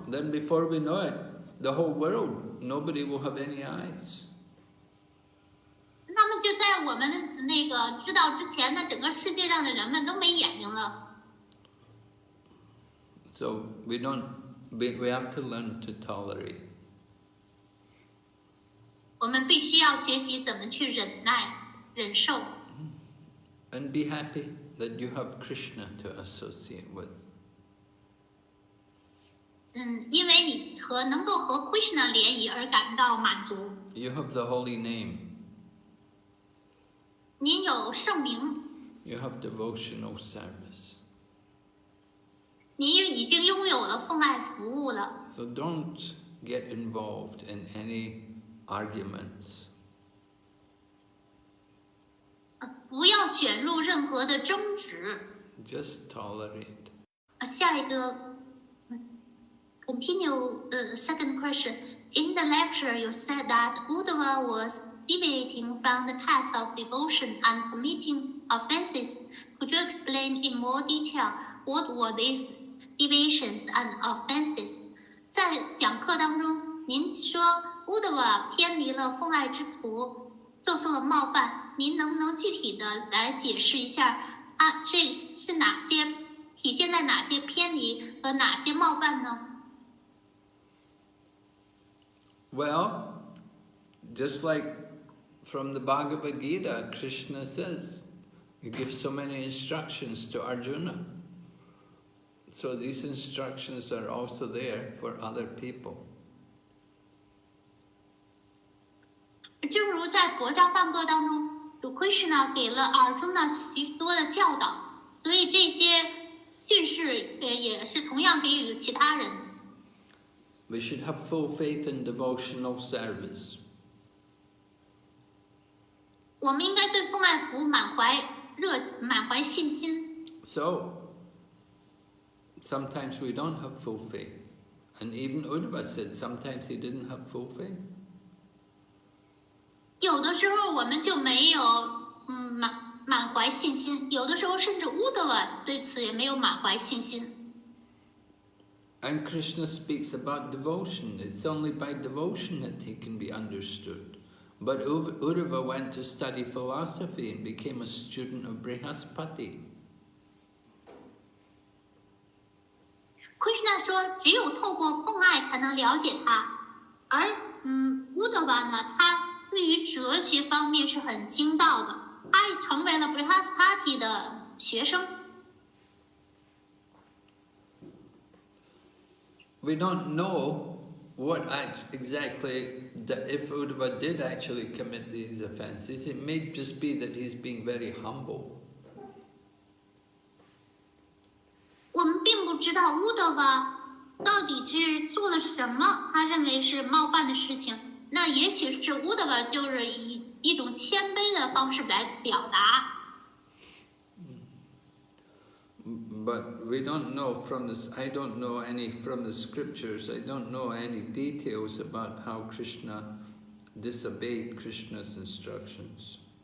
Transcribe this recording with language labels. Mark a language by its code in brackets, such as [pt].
[en] Then before we know it, the whole world, nobody will have any eyes. [zh] 那么就在我们那个知道之前呢，整个世界上的人们都没眼睛了。 [en] So we have to learn to tolerate. [zh] 我们必须要学习怎么去忍耐、忍受。 [en] And be happy that you have Krishna to associate with. [zh] 因为你能够和 Krishna 联谊而感到满足。 [en] You have the holy name. [zh] 您有圣名， [en] you have devotional service. [zh] 您已经拥有了奉爱服务了。 [en] So don't get involved in any arguments. [zh] 不要卷入任何的争执。 [en] Just tolerate. [zh] 下一个 [en] continue second question. In the lecture, you said that Uddhava was deviating from the path of devotion and committing offenses. Could you explain in more detail what were these deviations and offenses? [zh] 在讲课当中，您说 Uddhava 偏离了奉爱之途，做出了冒犯。您能不能具体的来解释一下啊？这是哪些体现在哪些偏离和哪些冒犯呢？ [en] Well, just like from the Bhagavad Gita, Krishna says, he gives so many instructions to Arjuna. So these instructions are also there for other people. [zh] 正如在佛教梵歌当中，主 Krishna 给了 Arjuna 许多的教导，所以这些训示也是同样给予其他人。 [en] We should have full faith in devotional service. [zh] 我们应该对奉爱服务满怀信心。 [en] So, sometimes we don't have full faith. And even Uddhava said sometimes he didn't have full faith. [zh] 有的时候我们就没有满怀信心，有的时候甚至Uddhava对此也没有满怀信心。 [en] And Krishna speaks about devotion. It's only by devotion that he can be understood. But Uddhava went to study philosophy and became a student of Brihaspati. [zh] Krishna 说，只有透过奉爱才能了解他，而Uddhava 呢，他对于哲学方面是很精到的，他也成为了 Brihaspati 的学生。 [en] We don't know what exactly, if Uddhava did actually commit these offences. It may just be that he's being very humble. [zh] 我们并不知道Uddhava到底是做了什么，他认为是冒犯的事情。那也许是Uddhava就是以一种谦卑的方式来表达。 [en] But we don't know from this, I don't know any from the scriptures, I don't know any details about how Krishna disobeyed Krishna's instructions.